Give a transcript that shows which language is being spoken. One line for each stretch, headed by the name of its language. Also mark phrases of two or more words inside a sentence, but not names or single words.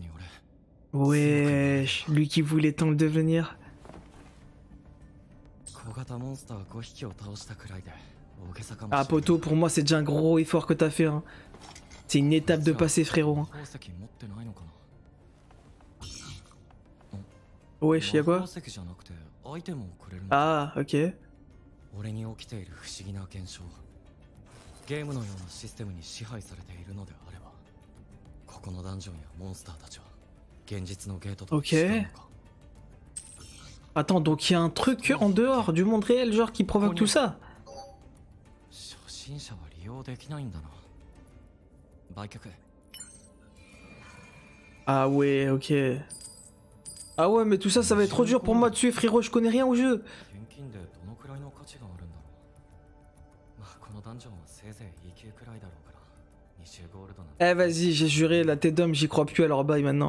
French: Wesh, lui qui voulait tant le devenir. Ah poto, pour moi c'est déjà un gros effort que t'as fait. Hein. C'est une étape de passer frérot. Hein. Wesh, y'a quoi? Ah, ok.
Japanese: 俺に起きている不思議な現象。ゲームのようなシステムに支配されているのであれば、ここのダンジョンやモンスターたちは現実のゲートと違うのか。
French: Attends, donc il y a un truc en dehors du monde réel, genre qui provoque tout ça?
Japanese: 初心者は利用できないんだな。売却。
French: Ah ouais, ok. Ah ouais, mais tout ça, ça va être trop dur pour moi de suivre, frérot, je connais rien au jeu. Eh vas-y, j'ai juré, la tête d'homme, j'y crois plus, alors bye maintenant.